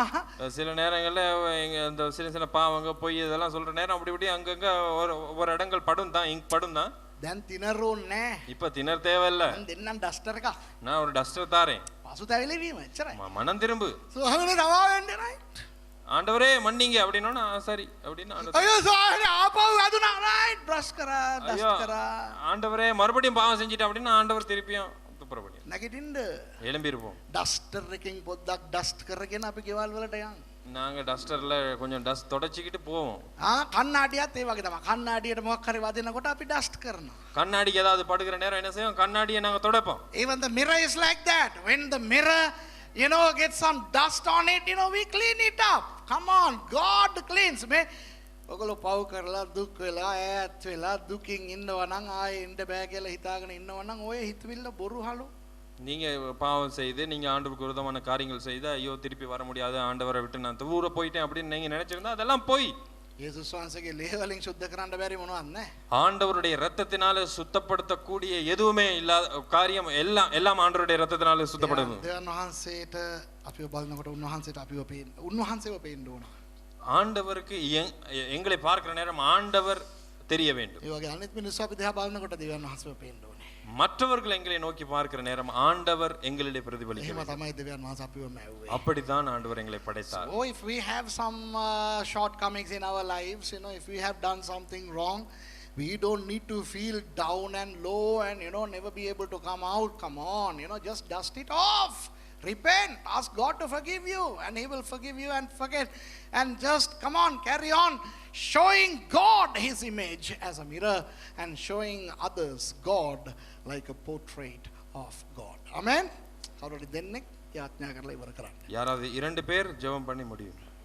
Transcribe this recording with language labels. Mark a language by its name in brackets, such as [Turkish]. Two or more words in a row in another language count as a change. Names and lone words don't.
[Tamil] சில நேரங்கள்ல இந்த சில பாவங்க பொய் இதெல்லாம் சொல்ற நேரம் அப்படி இப்படி அங்கங்க ஒரு இடங்கள் படும் தான் இங்க் படும் தான். [Sinhala] දැන් තිනර් ඕනේ. [Tamil] இப்ப திணற தேவையில்ல. [Sinhala] මම දෙන්නම් ඩස්ටර් එකක්. [Tamil] நான் ஒரு டஸ்டர் தாரேன். [Sinhala] පසුතැවිලි වීම එච්චරයි. [Tamil] மனம் திரும்பு. [Sinhala] ස්වාමීනි රවා වෙන්න right. [Tamil] ஆண்டவரே மன்னிங்க அப்படின்னா சரி அப்படின்னு [Sinhala] අයියෝ ස්වාමීනි ආපහු වැදුනා right බ්‍රෂ් කරා ඩස්ට් කරා. [Tamil] ஆண்டவரே மறுபடியும் பாவம் செஞ்சிட்டேன் அப்படின்னா ஆண்டவர் திருப்பியும் துப்புரப்படி [Sinhala] නැගිටින්න. [Tamil] எழும்பிருப்போம். [Sinhala] ඩස්ටර් එකකින් පොඩ්ඩක් ඩස්ට් කරගෙන අපි ගෙවල් වලට යන්න. [Tamil] நாங்க டஸ்டர்ல கொஞ்சம் டஸ்ட் தொடச்சிக்கிட்டு போவோம். [Sinhala] කන්නාඩියත් ඒ වගේ තමයි. කන්නාඩියට මොකක් හරි වදිනකොට අපි ඩස්ට් කරනවා. [Tamil] கண்ணாடிக்கு ஏதாவது படுகிற நேரம் என்ன செய்வோம்? கண்ணாடியை நாங்க துடைப்போம். [English] Even the mirror is like that. When the mirror, gets some dust on it, we clean it up. Come on, God cleans. [Sinhala] ඔගොල්ලෝ පව් කරලා දුක් වෙලා ඈත් වෙලා දුකින් ඉන්නවා නම් ආයේ ඉන්න බෑ කියලා හිතාගෙන ඉන්නවා නම් ඔය හිතවිල්ල බොරු හලු. [Tamil] நீங்க பாவம் செய்து நீங்க ஆண்டவருக்கு விரோதமான காரியங்கள் செய்து ஐயோ திருப்பி வர முடியாது ஆண்டவரை விட்டு நான் தூர போயிட்டேன் அப்படின்னு நீங்க நினைச்சிருந்தா அதெல்லாம் போய். [Sinhala] යේසුස් වහන්සේගේ ලේ වලින් සුද්ධ කරන්න බැරි මොනවත් නැහැ. [Tamil] ஆண்டவருடைய இரத்தத்தினால சுத்தப்படுத்தக்கூடிய எதுவுமே இல்லாத காரியம் எல்லாம் ஆண்டவருடைய இரத்தத்தினால சுத்தப்படுது. [Sinhala] දෙවියන් වහන්සේට අපිව බලනකොට උන්වහන්සේව පේන්න ඕන. [Tamil] ஆண்டவருக்கு எங்களை பார்க்கிற நேரம் ஆண்டவர் தெரிய வேண்டும். [Sinhala] ඒ වගේ අනිත් මිනිස්සු අපි දිහා බලනකොට දෙවියන් වහන්සේව පේන්න ඕනේ. [Tamil] மற்றவர்கள் எங்களை நோக்கி பார்க்கிற நேரம் ஆண்டவர் எங்களிலே பிரதிபலிக்க [Sinhala] එහෙම [Tamil] வேண்டும். [Sinhala] තමයි දෙවියන් වහන්සේ අපිව මැව්වේ. [Tamil] அப்படித்தான் ஆண்டவர் எங்களை படைத்தார். [English] So if we have some shortcomings in our lives, if we have done something wrong, we don't need to feel down and low and never be able to come out. Come on, just dust it off. Repent, ask God to forgive you, and He will forgive you and forget. And just come on, carry on, showing God His image as a mirror and showing others God like a portrait of God. Amen. [Sinhala] කවුරුද දෙන්නෙක් යාඥා කරලා ඉවර කරන්න. [Tamil] யாராவது 2 பேர் ஜெபம் பண்ணி முடியும்.